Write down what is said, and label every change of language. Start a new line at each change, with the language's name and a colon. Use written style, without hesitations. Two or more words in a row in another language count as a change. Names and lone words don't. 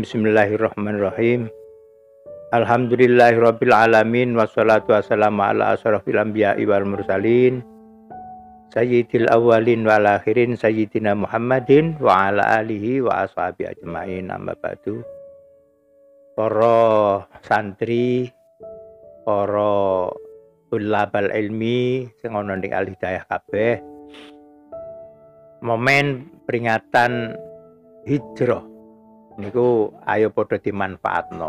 Arabic: بسم الله الرحمن الرحيم. الحمد لله رب العالمين والصلاة والسلام على أشرف الأنبياء والمرسلين سيد الأولين والآخرين سيدنا محمد وعلى آله وأصحابه أجمعين. أما بعد.
Javanese: Para santri, para
Arabic: طلاب العلم
Javanese: sing ana ning Al Hidayah kabeh, momen peringatan hijrah niku ayo padha dimanfaatno.